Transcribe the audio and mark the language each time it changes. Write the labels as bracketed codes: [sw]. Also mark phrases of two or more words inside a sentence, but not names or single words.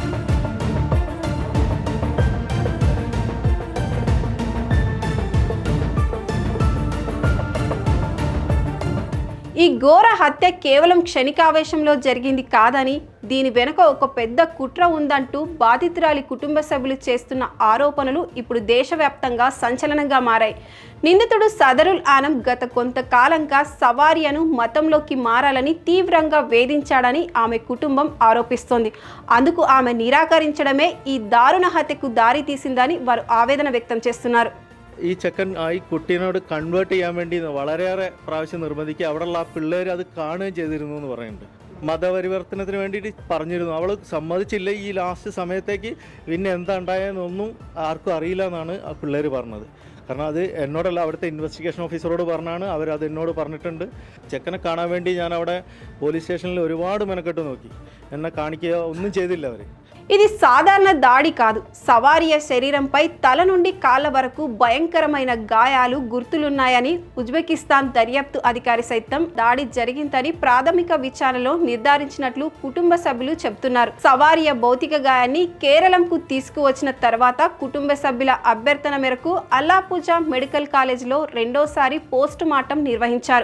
[te] ఈ ఘోర హత్య కేవలం క్షణికావేశంలో జరిగింది కాదని, దీని వెనుక ఒక పెద్ద కుట్ర ఉందంటూ బాధితురాలి కుటుంబ సభ్యులు చేస్తున్న ఆరోపణలు ఇప్పుడు దేశవ్యాప్తంగా సంచలనంగా మారాయి. నిందితుడు సదరుల్ ఆనం గత కొంతకాలంగా సవారియను మతంలోకి మారాలని తీవ్రంగా వేధించాడని ఆమె కుటుంబం ఆరోపిస్తోంది. అందుకు ఆమె నిరాకరించడమే ఈ దారుణ హత్యకు దారి తీసిందని వారు ఆవేదన వ్యక్తం చేస్తున్నారు. [ml] ഈ ചെക്കൻ ഈ കുട്ടീനോട് കൺവേർട്ട് ചെയ്യാൻ വേണ്ടി വളരെയേറെ പ്രാവശ്യം നിർബന്ധിക്കുക. അവിടെയുള്ള ആ പിള്ളേർ അത് കാണുകയും ചെയ്തിരുന്നു എന്ന് പറയുന്നുണ്ട്. മതപരിവർത്തനത്തിന് വേണ്ടിയിട്ട് പറഞ്ഞിരുന്നു. അവൾ സമ്മതിച്ചില്ല. ഈ ലാസ്റ്റ് സമയത്തേക്ക് പിന്നെ എന്താ ഉണ്ടായെന്നൊന്നും ആർക്കും അറിയില്ല എന്നാണ് ആ പിള്ളേർ പറഞ്ഞത്. കാരണം അത് എന്നോടല്ല, അവിടുത്തെ ഇൻവെസ്റ്റിഗേഷൻ ഓഫീസറോട് പറഞ്ഞാണ്, അവരത് എന്നോട് പറഞ്ഞിട്ടുണ്ട്. ചെക്കനെ കാണാൻ വേണ്ടി ഞാൻ അവിടെ പോലീസ് സ്റ്റേഷനിൽ ഒരുപാട് മെനക്കെട്ട് നോക്കി, എന്നെ കാണിക്കുക ഒന്നും ചെയ്തില്ല അവർ. [te] ఇది సాధారణ దాడి కాదు. సవారియా శరీరంపై తల నుండి కాళ్ళ వరకు భయంకరమైన గాయాలు, గుర్తులున్నాయని ఉజ్బెకిస్తాన్ దర్యాప్తు అధికారి సైతం దాడి జరిగిందని ప్రాథమిక విచారణలో నిర్ధారించినట్లు కుటుంబ సభ్యులు చెబుతున్నారు. సవారియా భౌతిక గాయాన్ని కేరళంకు తీసుకువచ్చిన తర్వాత కుటుంబ సభ్యుల అభ్యర్థన మేరకు అల్లాపూజా మెడికల్ కాలేజీలో రెండోసారి పోస్ట్ మార్టం నిర్వహించారు.